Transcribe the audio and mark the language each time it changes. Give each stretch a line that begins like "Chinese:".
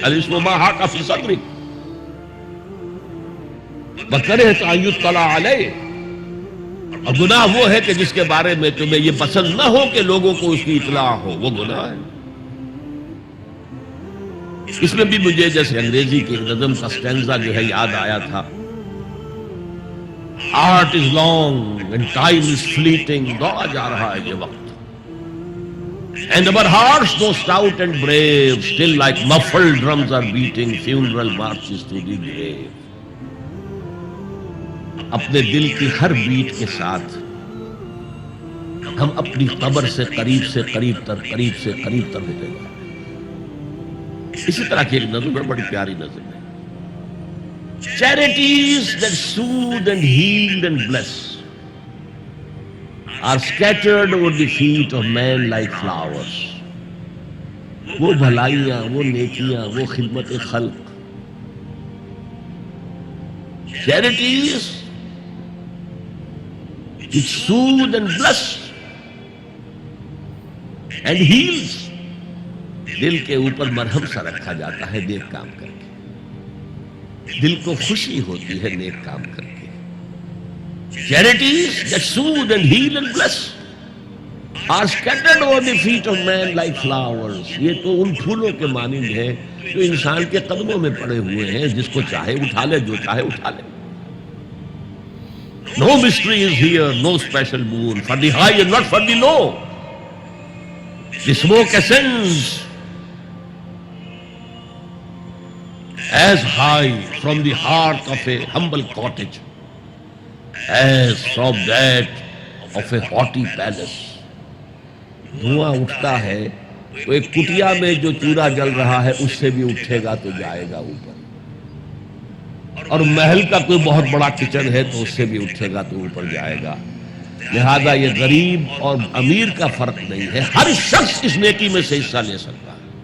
Arabic: الاسم ما حاک فی صدرک وکرہت ان یطلع علیہ,
Urdu: اور گناہ وہ ہے کہ جس کے بارے میں تمہیں یہ پسند نہ ہو کہ لوگوں کو اس کی اطلاع ہو, وہ گناہ ہے. اس میں بھی مجھے جیسے انگریزی کی نظم کا سٹینزا جو ہے یاد آیا تھا.
English: Art is long and time is fleeting,
Urdu: دوڑا جا رہا ہے یہ وقت.
English: And our hearts, though stout and brave, still like muffled drums are beating funeral marches to the grave.
Urdu: اپنے دل کی ہر بیٹ کے ساتھ ہم اپنی قبر سے قریب سے قریب تر ہوتے جا رہے ہیں. اسی طرح کی ایک نظم ہے, بڑی پیاری نظم ہے.
English: Charities that soothe and heal and bless are scattered over the feet of men like flowers.
Urdu: وہ بھلائیاں, وہ نیکیاں, وہ خدمت خلق,
English: charities which soothe and bless and heals,
Urdu: دل کے اوپر مرہم سا رکھا جاتا ہے نیک کام کر کے. دل کو خوشی ہوتی ہے نیک کام کر کے.
English: Charities that soothe and heal and bless are scattered over the feet of men like flowers.
Urdu: یہ تو ان پھولوں کے مانند ہے جو انسان کے قدموں میں پڑے ہوئے ہیں, جس کو چاہے اٹھا لے, جو چاہے اٹھا لے.
English: No mystery is here, no special boon for the high and not for the low. The smoke ascends as high from the heart of a humble cottage as from that of a haughty palace.
Urdu: دھواں اٹھتا ہے تو ایک کٹیا میں جو چولہا جل رہا ہے اس سے بھی اٹھے گا تو جائے گا اوپر, اور محل کا کوئی بہت بڑا کچن ہے تو اس سے بھی اٹھے گا تو اوپر جائے گا. لہذا یہ غریب اور امیر کا فرق نہیں ہے, ہر شخص اس نیکی میں سے حصہ لے سکتا ہے.